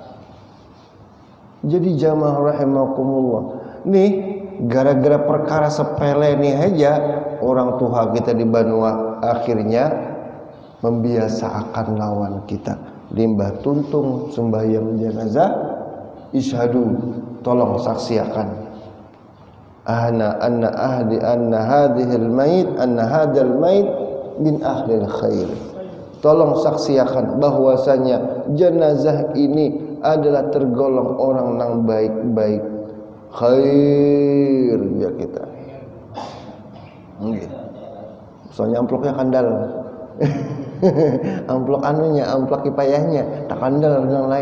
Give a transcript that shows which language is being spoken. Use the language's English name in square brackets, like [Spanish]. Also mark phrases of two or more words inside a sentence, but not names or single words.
[Banjar] Jadi jamaah rahimakumullah nih gara-gara perkara sepele nih aja orang tua kita di Banua akhirnya membiasakan lawan kita limbah tuntung sembahyang jenazah isyhadu tolong saksiakan [Arabic] أن هذا الميت أن هذا الميت من أهل الخير. [Banjar] Tolong saksiakan bahwasanya jenazah ini adalah tergolong orang nang baik-baik. Khair ya kita. Nggih. Soalnya amplopnya kandal. Amplop anunya, amplop kipayahnya, tak kandal yang lain.